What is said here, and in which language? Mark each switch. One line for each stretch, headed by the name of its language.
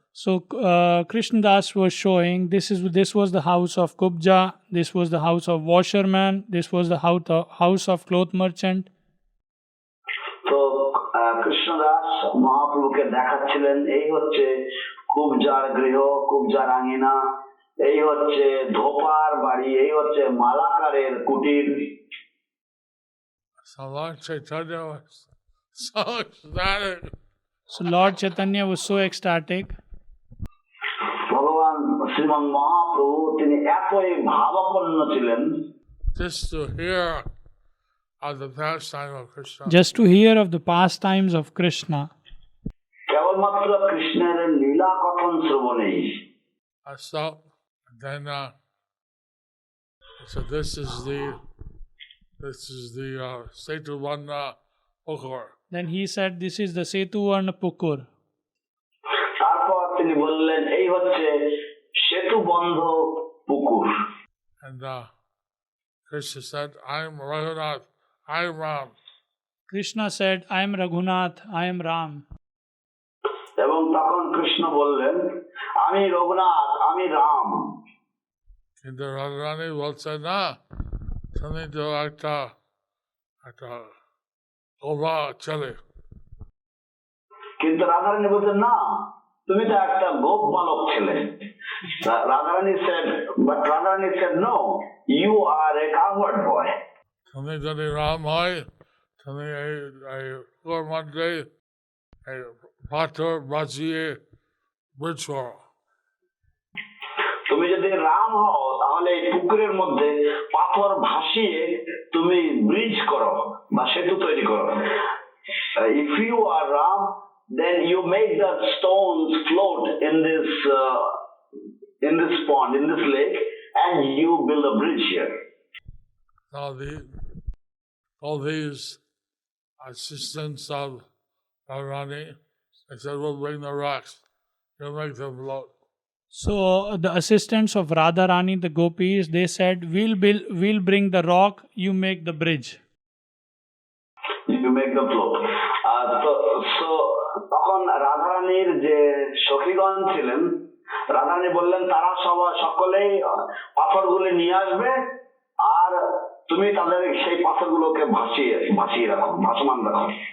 English: So Krishnadas was showing this was the house of Kubja, this was the house of washerman, this was the house of cloth merchant.
Bangla: তো কৃষ্ণদাস মহাপ্রভুকে দেখাচ্ছিলেন এই হচ্ছে কুবজার গৃহ, কুবজার আঙিনা, এই হচ্ছে ধোপার বাড়ি, এই হচ্ছে মালাকারের কুটির।
English: So Lord Chaitanya was so ecstatic. So Lord Chaitanya was so ecstatic.
Bangla: ভগবান শ্রীমান মহাপ্রভু তিনি এতই ভাবাপন্ন ছিলেন
English: Just to hear of the pastime of Krishna. Just to hear of the pastimes of Krishna.
Bangla: কেবলমাত্র কৃষ্ণের লীলা কথন শ্রবণেই।
English: So then so this is the Setuvana Pukur. Then he said, this is the Setuvarna Pukur.
Bangla: তারপর তিনি বললেন এই হচ্ছে সেতুবন্ধ পুকুর।
English: And Krishna said, I am Raghunath, I am Ram. Krishna said, I am Raghunath, I am Ram.
Bangla: এবং তখন কৃষ্ণ বললেন আমি রঘুনাথ, আমি রাম। কিন্তু Radharani বলছে না, তুমি তো একটা গোবা ছেলে। কিন্তু রাধারানী বলছেন না, তুমি তো একটা গোপ বালক ছেলে।
English: Radharani said no, you are a cowherd boy.
Bangla: তুমি যদি রাম হয়, তুমি এই কুয়োর মধ্যে এই পাথর বাজিয়ে ব্রিজ করো। তুমি যদি রাম হও তাহলে এই পুকুরের মধ্যে পাথর ভাসিয়ে তুমি ব্রিজ করো বা সেতু তৈরি করো।
English: If you are Ram, then you make the stones float in this pond, in this lake, and you build a bridge here. All these assistants of Radharani, they said, we'll bring the rocks, you'll make them float. So the assistants of Radharani, the gopis, they said, we'll bring the rock, you make the bridge. You make the float.
Bangla: So তখন রাধারানীর যে সখীগণ ছিলেন, রাধারানী বললেন তারা সকলেই পাথরগুলি নিয়ে আসবে আর তুমি তাদের সেই পাথরগুলোকে ভাসিয়ে রাখো, ভাসমান রাখো।